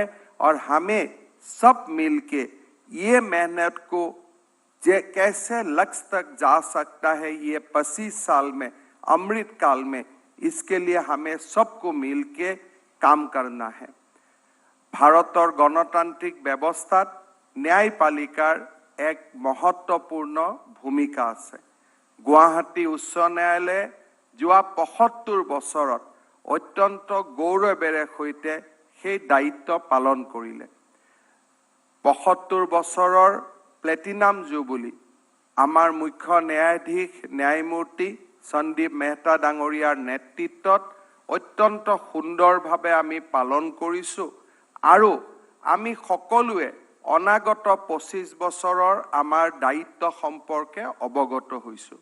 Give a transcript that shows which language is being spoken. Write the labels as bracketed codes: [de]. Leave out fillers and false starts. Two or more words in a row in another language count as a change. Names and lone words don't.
[hi] और हमें सब मिलके ये मेहनत को कैसे लक्ष्य तक जा सकता है, ये 25 साल में, अमृत काल में, इसके लिए हमें सबको मिलके काम करना है। [as] ভাৰতৰ গণতান্ত্ৰিক ব্যৱস্থা ন্যায়পালিকাৰ এক মহত্বপূৰ্ণ ভূমিকা আছে। গুৱাহাটী উচ্চ ন্যায়ালয় যোৱা ৭৫ বছৰত অত্যন্ত গৌৰৱেৰে সৈতে সেই দায়িত্ব পালন কৰিলে। ৭৫ বছৰৰ প্লেটিনাম জুবিলী আমাৰ মুখ্য ন্যায়াধীশ ন্যায়মূৰ্তি সন্দীপ মেহতা ডাঙৰীয়াৰ নেতৃত্বত অত্যন্ত সুন্দৰভাৱে আমি পালন কৰিছোঁ আৰু আমি সকলোৱে অনাগত 25 বছৰৰ আমাৰ দায়িত্ব সম্পৰ্কে অৱগত হৈছোঁ।